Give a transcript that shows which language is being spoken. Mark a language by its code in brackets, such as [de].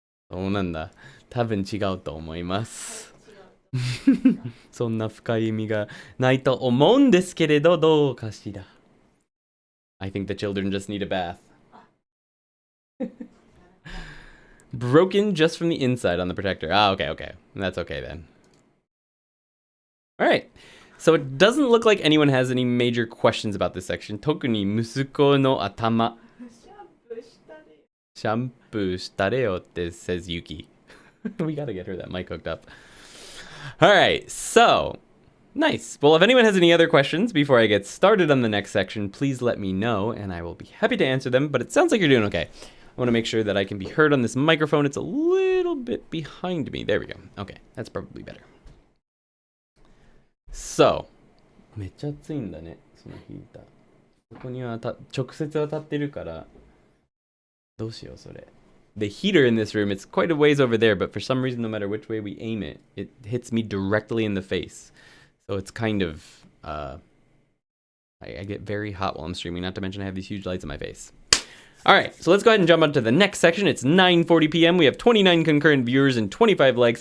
[ja] そうなんだ。多分違うと思います。そんな深い意味がないと思うんですけれど、どうかしら。 [en] I think the children just need a bath. Broken just from the inside on the protector. Ah, okay. That's okay then. Alright. So it doesn't look like anyone has any major questions about this section. [ja] 特に息子の頭。 [en] シャンプーしたれよって says Yuki. We gotta get her that mic hooked up. Alright, so nice. Well, if anyone has any other questions before I get started on the next section, please let me know and I will be happy to answer them. But it sounds like you're doing okay. I want to make sure that I can be heard on this microphone. It's a little bit behind me. There we go. Okay, that's probably better. [ja] So, めっちゃ暑いんだね、そのヒーター。そこには直接当たってるから、どうしようそれ。 [en] The heater in this room, it's quite a ways over there, but for some reason, no matter which way we aim it, it hits me directly in the face. So it's kind of, I get very hot while I'm streaming, not to mention I have these huge lights in my face. Alright, so let's go ahead and jump on to the next section. It's 9:40 p.m. We have 29 concurrent viewers and 25 likes.